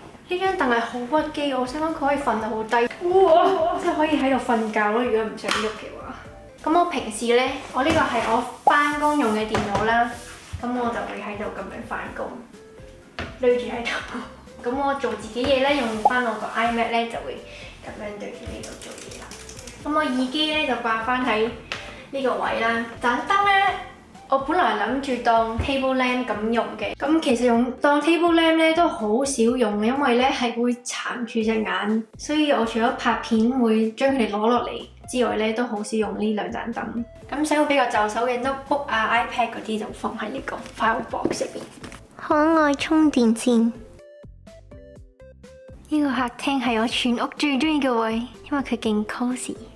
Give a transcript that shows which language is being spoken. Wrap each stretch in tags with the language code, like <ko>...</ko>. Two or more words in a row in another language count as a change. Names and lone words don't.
<yue>呢張凳係好屈機，我想講佢可以瞓到好低，即係可以喺度瞓覺咯。如果唔想喐嘅話，咁我平時咧，我呢個係我翻工用嘅電腦啦，咁我就會喺度咁樣翻工，累住喺度。咁我做自己嘢咧，用翻我個 iMac 咧，就會咁樣對住呢度做嘢啦。咁我耳機咧就掛翻喺呢個位啦。盞燈咧，我本來諗住當</yue> <en>table lamp</en> <yue>咁用嘅。咁其實用當</yue> <en>table lamp</en> <yue>咧都好少用，因為咧係會殘住隻眼，所以我除咗拍片會將佢哋攞落嚟之外咧，都好少用呢兩盞燈。咁使我比較就手嘅 notebook 啊、iPad 嗰啲就放喺呢個</yue> <en>file box</en> <yue>入邊。可愛充電線。呢個客廳係我全屋最中意嘅位，因為佢勁 cosy。</yue>